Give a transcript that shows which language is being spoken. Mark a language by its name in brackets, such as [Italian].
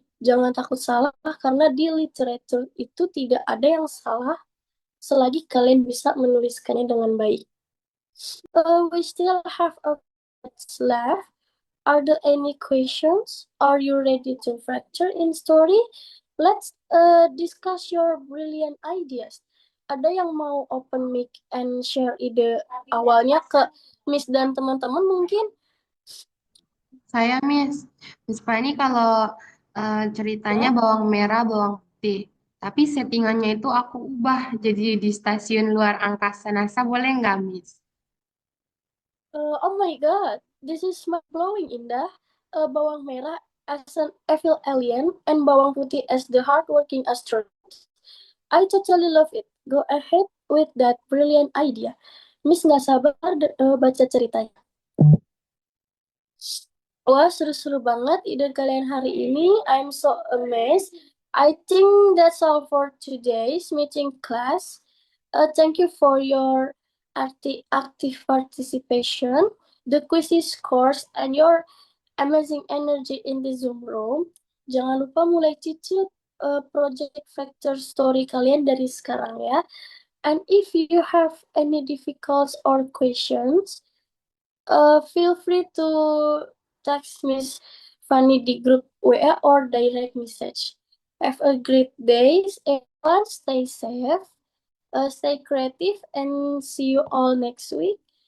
[Indonesian] Jangan takut salah karena di literatur itu tidak ada yang salah selagi kalian bisa menuliskannya dengan baik. [English] We still have a minutes left. Are there any questions? Are you ready to fracture in story? Let's discuss your brilliant ideas. [Indonesian] Ada yang mau [English] open mic and share [Indonesian] ide awalnya ke Miss dan teman-teman mungkin? Saya, Miss. Miss Fanny kalau ceritanya bawang merah, bawang putih. Tapi settingannya itu aku ubah jadi di stasiun luar angkasa NASA, boleh nggak, Miss? [English] Oh my God, this is mind-blowing, Indah. Bawang merah as an evil alien and bawang putih as the hardworking astronaut. I totally love it. Go ahead with that brilliant idea. [Indonesian] Miss nggak sabar baca ceritanya. Wah, seru-seru banget ide kalian hari ini. [English] I'm so amazed. I think that's all for today's meeting class. Thank you for your active participation, the quizzes scores, and your amazing energy in the Zoom room. [Indonesian] Jangan lupa mulai cicil project factor story kalian dari sekarang ya. [English] And if you have any difficulties or questions, feel free to text Miss Fanny [Indonesian] di group WA [English] or direct message. Have a great day, everyone. Stay safe, stay creative, and see you all next week.